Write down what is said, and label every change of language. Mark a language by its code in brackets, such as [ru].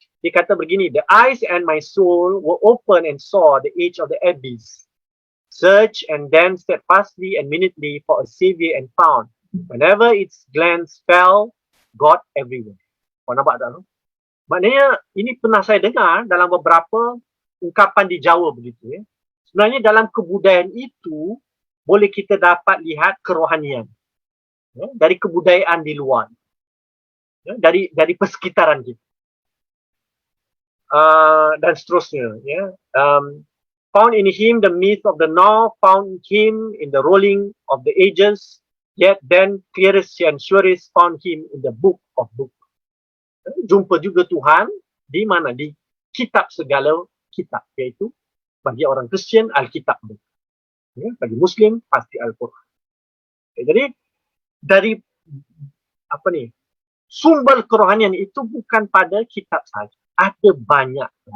[ms] Dia kata begini, [en] the eyes and my soul were open and saw the age of the abyss. Search and then steadfastly and minutely for a savior and found. Whenever its glance fell, God everywhere. [ms] Kau nampak tak? Maknanya ini pernah saya dengar dalam beberapa ungkapan di Jawa begitu. Ya. Sebenarnya dalam kebudayaan itu boleh kita dapat lihat kerohanian. Ya, dari kebudayaan di luar. Ya, dari persekitaran kita. Dan seterusnya. Ya. [en] Found in him the myth of the North, found him in the rolling of the ages, yet then clearest and surest found him in the book of books. [ms] Jumpa juga Tuhan di mana? Di kitab segala kitab, iaitu bagi orang Kristian Alkitab. Ya, bagi Muslim pasti Al-Quran. Okay, jadi dari sumber kerohanian itu bukan pada kitab saja, ada banyak.